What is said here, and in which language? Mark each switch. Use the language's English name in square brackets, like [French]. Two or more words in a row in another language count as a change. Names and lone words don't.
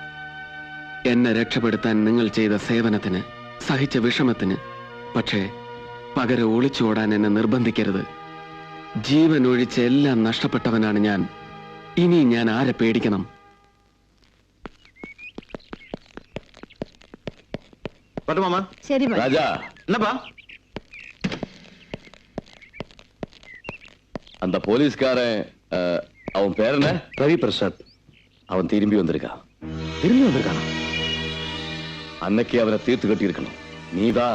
[Malayalam] എന്നെ രക്ഷപ്പെടുത്താൻ നിങ്ങൾ ചെയ്ത സേവനത്തിന്, സഹിച്ച വിഷമത്തിന്. പക്ഷേ പകരം ഒളിച്ചോടാൻ എന്നെ നിർബന്ധിക്കരുത്. ജീവൻ ഒഴിച്ച് എല്ലാം നഷ്ടപ്പെട്ടവനാണ് ഞാൻ. ഇനി ഞാൻ ആരെ പേടിക്കണം? ശരി [Tamil] ராஜா, என்னப்பா அந்த போலீஸ்காரன் அவன் பேர் என்ன? ரவி பிரசாத். அவன் திரும்பி வந்திருக்கான். திரும்பி வந்திருக்கானா? அன்னைக்கு அவனை தீர்த்து கட்டி இருக்கணும். நீதான்